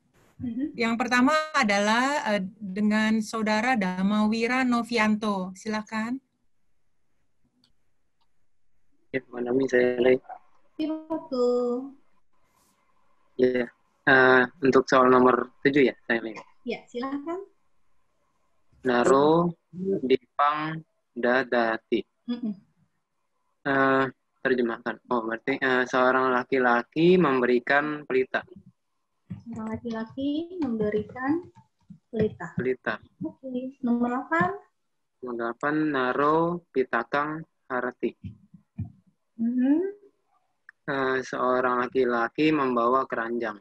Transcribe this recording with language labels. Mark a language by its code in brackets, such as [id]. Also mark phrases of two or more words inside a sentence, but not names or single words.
[id] Yang pertama adalah dengan Saudara Damawira Novianto. Silakan. Ya, Manami saya Lai. Ya, untuk soal nomor 7 ya, saya Lai. Ya, silakan. [sa] Naro dipang dadati. [id] Terjemahkan. Oh, berarti seorang laki-laki memberikan pelita. Seorang laki-laki memberikan pelita. Oke. Nomor 8. Nomor 8, [sa] naro pitakang harati. [id] Seorang laki-laki membawa keranjang.